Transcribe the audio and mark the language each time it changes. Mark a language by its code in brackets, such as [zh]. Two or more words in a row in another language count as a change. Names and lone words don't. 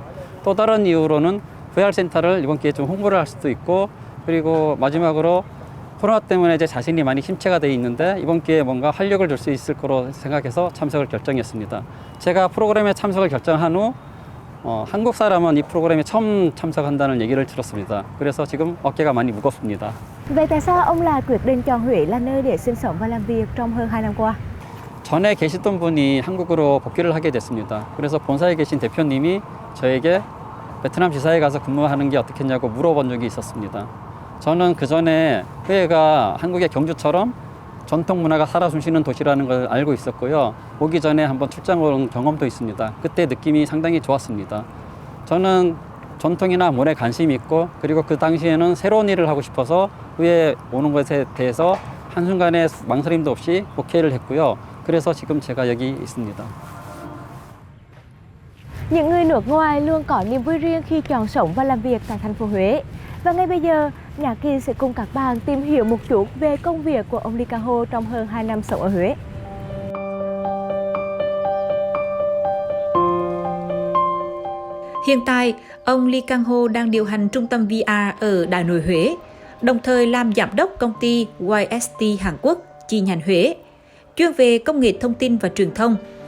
[ko] 또 다른 이유로는 VR센터를 이번 기회에 좀 홍보를 할 수도 있고, 그리고 마지막으로 코로나 때문에 이제 자신이 많이 심체가 돼 있는데 이번 기회에 뭔가 활력을 줄 수 있을 거로 생각해서 참석을 결정했습니다. 제가 프로그램에 참석을 결정한 후 한국 사람은 이 프로그램에 처음 참석한다는 얘기를 들었습니다. 그래서 지금 어깨가 많이 무겁습니다. [vi] Vậy tại sao ông lại quyết định chọn Huế là nơi để sinh sống và làm việc trong hơn 2 năm qua? [ko] 전에 계시던 분이 한국으로 복귀를 하게 됐습니다. 그래서 본사에 계신 대표님이 저에게 베트남 지사에 가서 근무하는 게 어떻겠냐고 물어본 적이 있었습니다. 저는 그 전에 후에가 한국의 경주처럼 전통 문화가 살아 숨쉬는 도시라는 걸 알고 있었고요. 오기 전에 한번 출장 온 경험도 있습니다. 그때 느낌이 상당히 좋았습니다. 저는 전통이나 문화에 관심이 있고, 그리고 그 당시에는 새로운 일을 하고 싶어서 후에 오는 것에 대해서 한순간에 망설임도 없이 오케이를 했고요. 그래서 지금 제가 여기 있습니다. [vi] Những người nước ngoài luôn có niềm vui riêng khi chọn sống và làm việc tại thành phố Huế. Và ngay bây giờ, Nhã Kỳ sẽ cùng các bạn tìm hiểu một chút về công việc của ông Lee Kang Ho trong hơn 2 năm sống ở Huế. Hiện tại, ông Lee Kang Ho đang điều hành trung tâm VR ở Đại Nội Huế, đồng thời làm giám đốc công ty YST Hàn Quốc, chi nhánh Huế, chuyên về công nghệ thông tin và truyền thông.